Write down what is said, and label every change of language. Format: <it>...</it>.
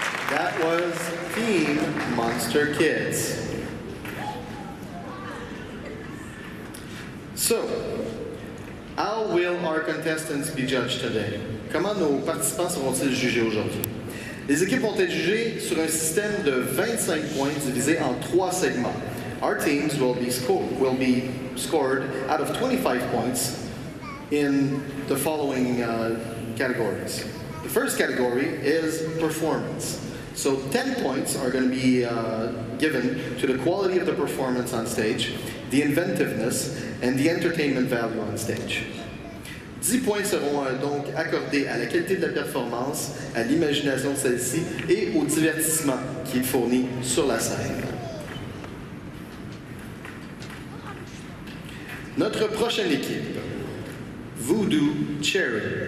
<en>That was Team Monster Kids. So, how will our contestants be judged today?</en> <fr>Comment nos participants seront-ils jugés aujourd'hui? Les équipes vont être jugées sur un système de 25 points divisé en 3 segments.</fr> <en>Our teams will be scored out of 25 points in the following categories. The first category is performance. So 10 points are going to be given to the quality of the performance on stage, the inventiveness, and the entertainment value on stage.</en> <fr>10 points seront donc accordés à la qualité de la performance, à l'imagination de celle-ci et au divertissement qu'il fournit sur la scène. Notre prochaine équipe, Voodoo Cherry.</fr>